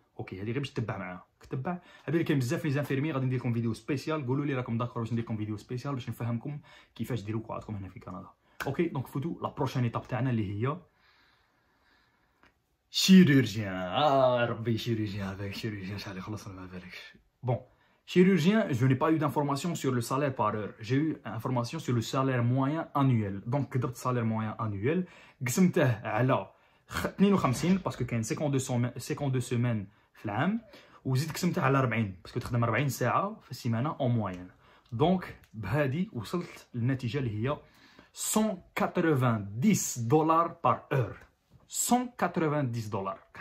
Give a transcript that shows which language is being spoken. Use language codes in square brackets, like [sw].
[ar] اوكي هذه غير باش تتبع معاها كتبع. هذا كاين بزاف لي زانفيرمي غادي ندير لكم فيديو سبيسيال قولوا لي راكم داكور باش ندير لكم فيديو سبيسيال باش نفهمكم كيفاش ديروا قواعدكم هنا في كندا. اوكي دونك فوتو لا بروشين ايطاب تاعنا اللي هي chirurgien. ربي chirurgien avec chirurgien شحال يخلصنا ما بالكش. [fr] Bon, chirurgien, je n'ai pas eu d'informations sur le salaire par heure. J'ai eu information sur le salaire moyen annuel. [ar] Donc كتبت [fr] salaire moyen annuel [ar] قسمته على 52 باسكو كاين 52 سيمين في العام وزيد قسمته على 40 باسكو تخدم 40 ساعه في السيمانه اون موين. دونك بهذه وصلت للنتيجه اللي هي 190 دولار بار اور 190 دولار.